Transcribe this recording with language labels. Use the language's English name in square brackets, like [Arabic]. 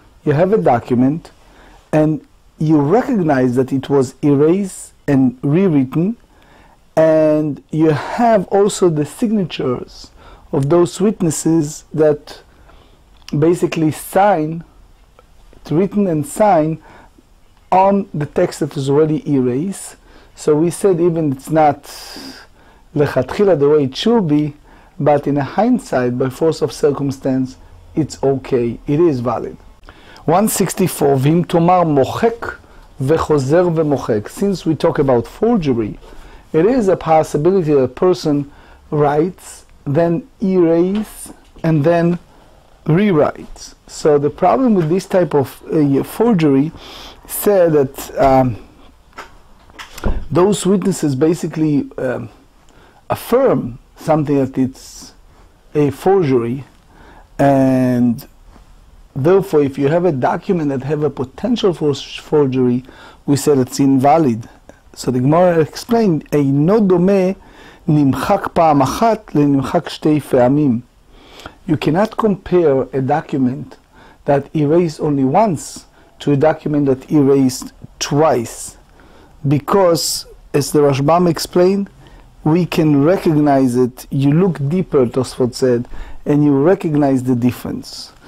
[English] You have a document and you recognize that it was erased and rewritten, and you have also the signatures of those witnesses that basically sign, it's written and signed on the text that is already erased. So we said even it's not lechatchila the way it should be, but in a hindsight, by force of circumstance, it's okay, it is valid. [Hebrew] 164, ואם תאמר מוחק וחוזר ומוחק. [English] Since we talk about forgery, it is a possibility that a person writes, then erases, and then rewrites. So the problem with this type of forgery said that those witnesses basically affirm something that it's a forgery, and therefore, if you have a document that have a potential for forgery, we said it's invalid. So the Gemarrah explained, [Hebrew] אינו דומה נמחק פעם אחת לנמחק שתי פעמים. [English] You cannot compare a document that erased only once to a document that erased twice, because, as the Rashbam explained, we can recognize it. You look deeper, Tosfot said, and you recognize the difference.